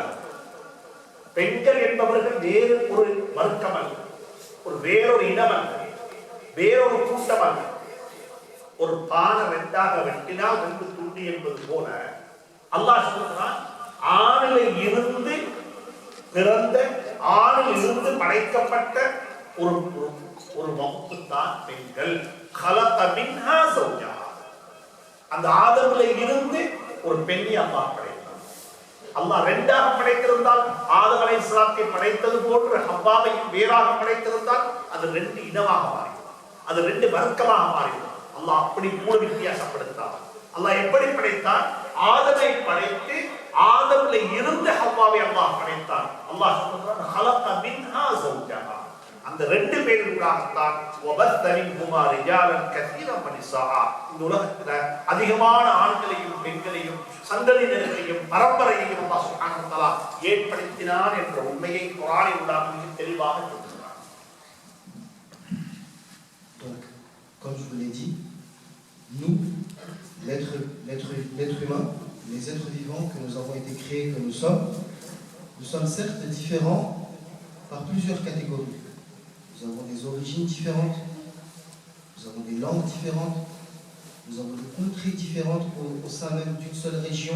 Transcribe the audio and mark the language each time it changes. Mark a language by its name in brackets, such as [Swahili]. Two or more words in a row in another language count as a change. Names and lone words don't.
[Tamil] பெண்கள் என்பவர்கள் வேறு ஒரு வர்க்கம் அல்ல, வேறொரு இனம் அல்ல, வேறொரு கூட்டம் அல்ல. ஒரு பானை ரெண்டாக வெட்டினால் ரெண்டு துண்டி என்பது போல அல்லாஹ் சொல்கிறான், ஆணில் இருந்து பிறந்த, ஆணில் இருந்து படைக்கப்பட்ட ஒரு வகுப்பு தான் பெண்கள். [Arabic] خلق منها زوجها. [Tamil] அந்த ஆதம்ல இருந்து ஒரு பெண்ணை அல்லாஹ் படைத்தான். அல்லாஹ் ரெண்டாக படைத்திருந்தால் ஆதம் அலைஹிஸ்ஸலாத்தை படைத்தது போன்று ஹவ்வாவையும் வேறாக படைத்திருந்தால் அது ரெண்டு இனமாக மாறிடும், அது ரெண்டு வர்க்கமாக மாறிடும். அல்லாஹ் அப்படி கூட வித்தியாசப்படுத்தான். அல்லாஹ் எப்படி படைத்தான்? ஆதமை படைத்து ஆதம்ல இருந்து ஹவ்வாவை அல்லாஹ் படைத்தான். அல்லாஹ் சொல்றான், [Arabic] خلق منها زوجها. [Tamil] அந்த ரெண்டு பேருக்காகத்தான் [Arabic] وبث منهما رجالا كثيرا ونساء. [Tamil] இந்த உலகத்துல அதிகமான ஆண்களையும் பெண்களையும் சந்ததியினரையும் பரம்பரையையும் [Arabic] الله سبحانه وتعالى [Tamil] ஏற்படுத்தினான் என்ற உண்மையை குர்ஆனில் மிக தெளிவாக சொல்கிறார். [French] Donc, comme je vous l'ai dit, nous, l'être humain, les êtres vivants que nous avons été créés, que nous sommes certes différents par plusieurs catégories. Nous avons des origines différentes, nous avons des langues différentes, nous avons des contrées différentes au sein même d'une seule région.